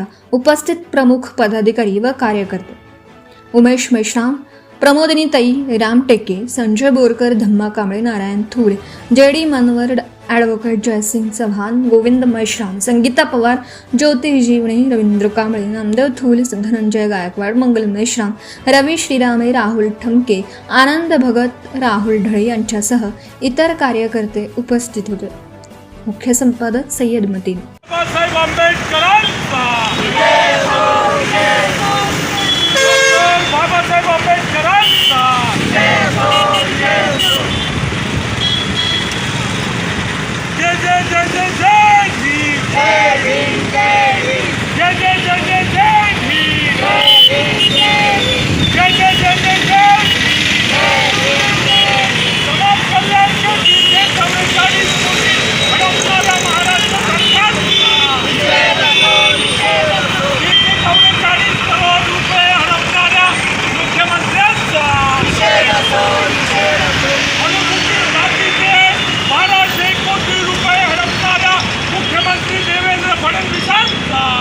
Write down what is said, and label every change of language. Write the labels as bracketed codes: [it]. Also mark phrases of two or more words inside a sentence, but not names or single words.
[mr] उपस्थित प्रमुख पदाधिकारी व कार्यकर्ते उमेश मेश्राम, प्रमोदिनीताई रामटेके, संजय बोरकर, धम्मा कांबळे, नारायण थूर, JD मनवर, ॲडव्होकेट जयसिंग चव्हाण, गोविंद मेश्राम, संगीता पवार, ज्योती जीवणे, रवींद्र कांबळे, नामदेव थूल, धनंजय गायकवाड, मंगल मेश्राम, रवी श्रीरामे, राहुल ठमके, आनंद भगत, राहुल ढळे यांच्यासह इतर कार्यकर्ते उपस्थित होते. मुख्य संपादक सय्यद मतीन. बाबासाहेब आंबेडकरांचा जय जय जय जय जय भीम, जय भीम जय भीम, जय जय जय जय जय भीम, जय जय जय जय जय भीम. समाज कल्याण के जिल्हे 44 कोटी हडपणाऱ्या महाराष्ट्र सरकारचा 44 करोड रुपये हडपणाऱ्या मुख्यमंत्र्यांचा अनुसूचित जातीचे 1200 कोटी रुपये हडपणाऱ्या मुख्यमंत्री देवेंद्र फडणवीसांचा